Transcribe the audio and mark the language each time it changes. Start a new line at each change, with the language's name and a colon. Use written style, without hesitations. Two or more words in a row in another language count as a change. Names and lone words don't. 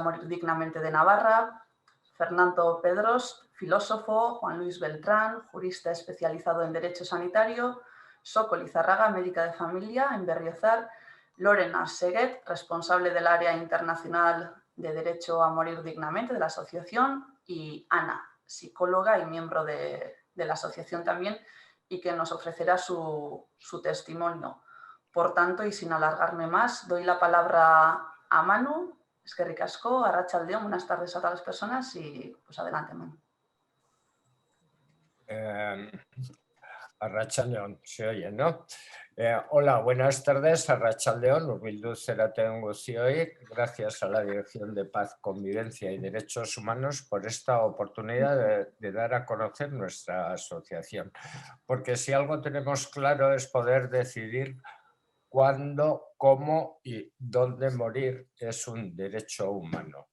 Spanish: Morir Dignamente de Navarra, Fernando Pedros, filósofo, Juan Luis Beltrán, jurista especializado en Derecho Sanitario, Soko Lizarraga, médica de familia en Berriozar, Lorena Seguet, responsable del área internacional de Derecho a Morir Dignamente de la asociación, y Ana, psicóloga y miembro de la asociación también, y que nos ofrecerá su testimonio. Por tanto, y sin alargarme más, doy la palabra a Manu.
Basque: Eskerrik asko, arratsaldeon,
Spanish: buenas tardes a todas las personas y pues adelante, Manu. Arratsaldeon, se oye, ¿no? Hola, buenas tardes,
Basque: arratsaldeon, urbildu zeraten guztioi.
Spanish: Gracias a la Dirección de Paz, Convivencia y Derechos Humanos por esta oportunidad de dar a conocer nuestra asociación. Porque si algo tenemos claro es poder decidir cuándo, cómo y dónde morir es un derecho humano.